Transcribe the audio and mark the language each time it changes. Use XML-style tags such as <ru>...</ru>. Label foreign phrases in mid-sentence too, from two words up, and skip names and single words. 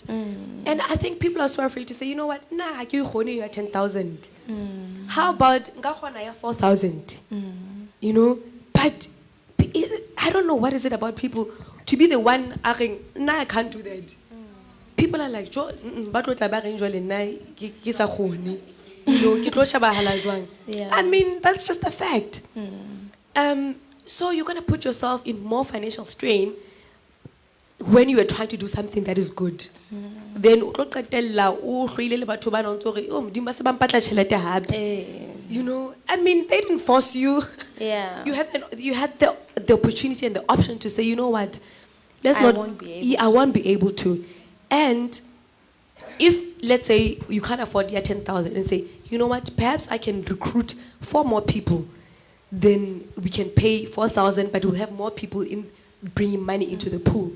<en>And I think people are so afraid to say, you know what? Nah, I give you 10,000. How about 4,000? You know, but I don't know what is it about people to be the one asking, nah, I can't do that. people are like,</en> <st>ba tlo tla ba reng jwale nna ke sa kgone.</st> <en>You know,</en> <st>ke tlo shebahala jwang.</st> <en>Yeah. I mean, that's just a fact. So you're going to put yourself in more financial strain when you are trying to do something that is good.</en> <st>Then o tlo qetella o hloile le batho ba nang tsore o modimo ba se ba mpatla tjhelete hape.</st> <en>You know, I mean, they didn't force you. Yeah. You had the opportunity and the option to say, you know what, I won't be able I won't be able to. And if, let's say, you can't afford your 10,000 and say, you know what, perhaps I can recruit 4 more people, then we can pay 4,000, but we'll have more people in bringing money into the pool.</en>